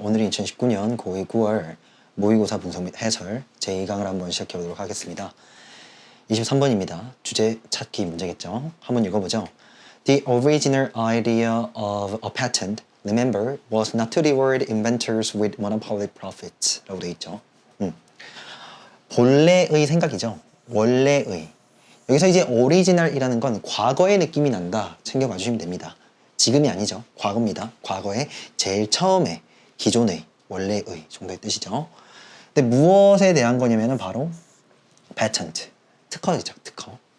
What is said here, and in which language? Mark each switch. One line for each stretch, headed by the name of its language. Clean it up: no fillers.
Korean: 오늘은 2019년 고2 9월 모의고사 분석 및 해설 제2강을 한번 시작해 보도록 하겠습니다. 23번입니다. 주제 찾기 문제겠죠. 한번 읽어보죠.
English: The original idea of a patent, remember, was not to reward inventors with monopoly profits
Korean: 라고 되어 있죠. 본래의 생각이죠. 원래의. 여기서 이제 오리지널이라는 건 과거의 느낌이 난다. 챙겨가 주시면 됩니다. 지금이 아니죠. 과거입니다. 과거의 제일 처음에 기존의 원래의 정도의 뜻이죠. 근데 무엇에 대한 거냐면은 바로 patent, 특허이죠. 특허.